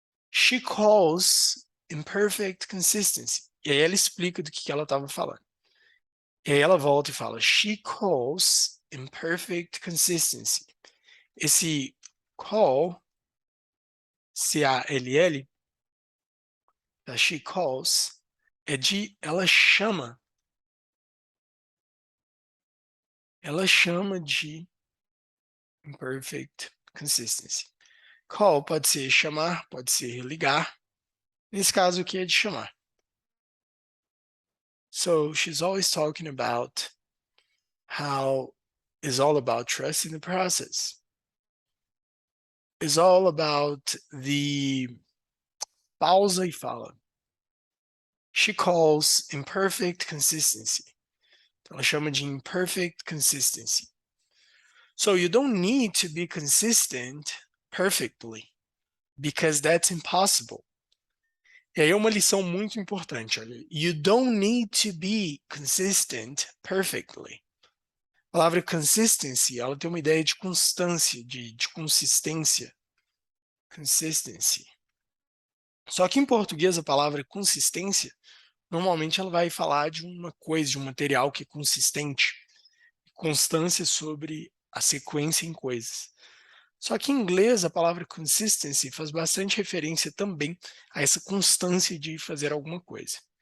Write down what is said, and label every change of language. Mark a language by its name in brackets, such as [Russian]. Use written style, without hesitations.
[English] She calls imperfect consistency. [Portuguese] E aí ela explica do que ela estava falando. E aí ela volta e fala, she calls imperfect consistency. Esse call, C-A-L-L, da she calls, é de ela chama. Ela chama de imperfect consistency. Call pode ser chamar, pode ser ligar. Nesse caso aqui é de chamar. [English] So she's always talking about how it's all about trusting the process. It's all about the... Pausa e fala. [Portuguese] She calls imperfect consistency. Então, ela chama de imperfect consistency. [English] So you don't need to be consistent perfectly, because that's impossible. [Portuguese] E aí é uma lição muito importante, olha. [English] You don't need to be consistent perfectly. [Portuguese] A palavra consistency, ela tem uma ideia de constância, de consistência. Consistency. Só que em português a palavra consistência, normalmente ela vai falar de uma coisa, de um material que é consistente. Constância sobre a sequência em coisas. Só que em inglês a palavra consistency faz bastante referência também a essa constância de fazer alguma coisa.